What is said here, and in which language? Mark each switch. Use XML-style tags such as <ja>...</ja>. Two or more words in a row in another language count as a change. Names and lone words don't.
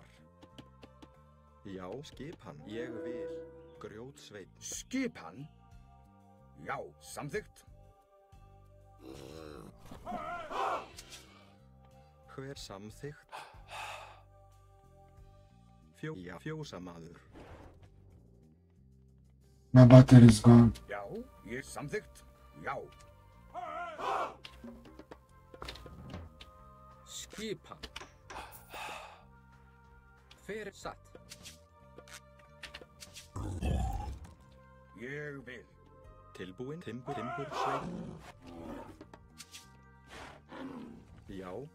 <is>Já, skipan. Ég vil. Grjótsveinn. Skipan. Já, samþykkt. Hver samþykkt? Fjósamaður.</is> <en>My battery's gone.</en> <is>Já, ég samþykkt. Já. Skipan. Hver satt? Ég vil. Tilbúin. Timbursveinn. Já.</is>